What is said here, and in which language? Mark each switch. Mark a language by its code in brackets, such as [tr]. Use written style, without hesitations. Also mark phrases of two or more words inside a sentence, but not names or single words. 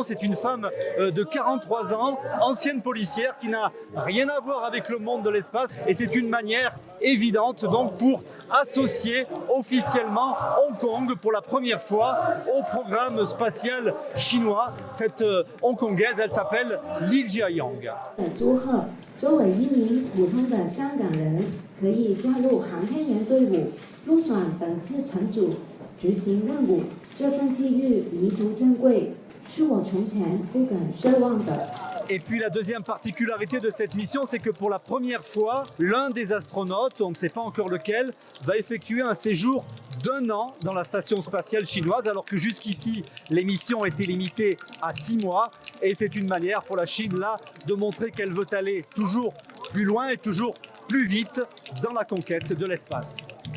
[fr] C'est une femme de 43 ans, ancienne policière qui n'a rien à voir avec le monde de l'espace et c'est une manière évidente donc pour associer officiellement Hong Kong pour la première fois au programme spatial chinois. Cette Hongkongaise, elle s'appelle Li Jiayang. [zh] 作为一名普通的香港人，可以加入航天员队伍，入选本次乘组执行任务，这份机遇弥足珍贵，是我从前不敢奢望的。 [fr] Et puis la deuxième particularité de cette mission, c'est que pour la première fois, l'un des astronautes, on ne sait pas encore lequel, va effectuer un séjour d'1 an dans la station spatiale chinoise, alors que jusqu'ici, les missions étaient limitées à 6 mois. Et c'est une manière pour la Chine, là, de montrer qu'elle veut aller toujours plus loin et toujours plus vite dans la conquête de l'espace.